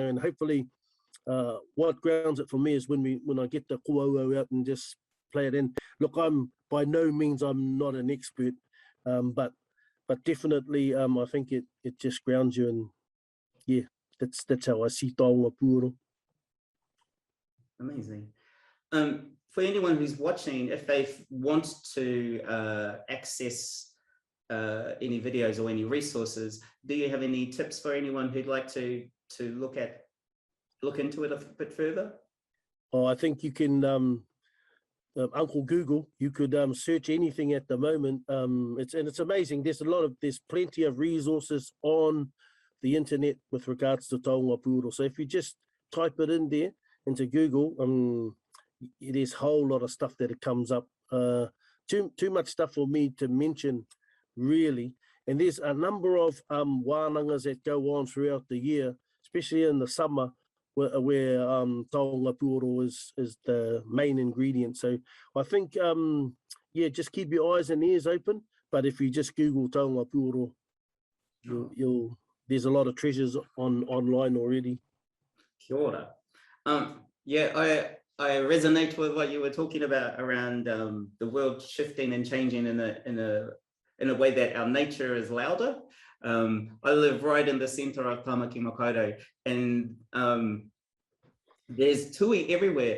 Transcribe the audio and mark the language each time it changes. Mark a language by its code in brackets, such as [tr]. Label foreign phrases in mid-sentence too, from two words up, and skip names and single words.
[en] And hopefully, what grounds it for me is when I get the kōauau out and just play it in. Look, by no means I'm not an expert, but definitely I think it just grounds you, and yeah, that's how I see [mi] taonga pūoro. [en] Amazing. For anyone who's watching, if they want to access any videos or any resources, do you have any tips for anyone who'd like to look into it a bit further? Oh, I think you can, Uncle Google, you could search anything at the moment. It's amazing. There's plenty of resources on the internet with regards to [mi] taonga pūoro. [en] So if you just type it in there into Google, there's a whole lot of stuff that it comes up. Too much stuff for me to mention, really. And there's a number of wānangas that go on throughout the year, especially in the summer, where [mi] taonga pūoro [en] is the main ingredient. So I think, yeah, just keep your eyes and ears open. But if you just Google [mi] taonga pūoro, [en] there's a lot of treasures online already. [mi] Kia ora. [en] Yeah, I resonate with what you were talking about around the world shifting and changing in a way that our nature is louder. I live right in the center of Tamaki Makaurau, and there's tui everywhere.